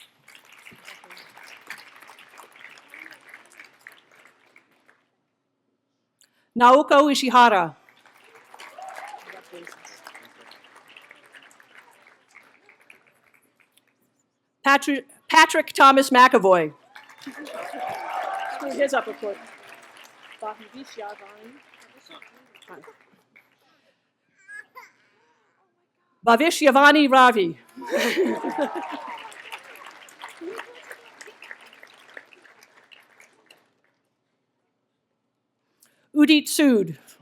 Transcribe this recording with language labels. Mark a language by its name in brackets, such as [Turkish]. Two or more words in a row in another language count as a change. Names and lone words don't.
[English] Naoko Ishihara. Patrick Thomas McAvoy. His upper court. Bhavish Yavani Ravi. Udit Sood.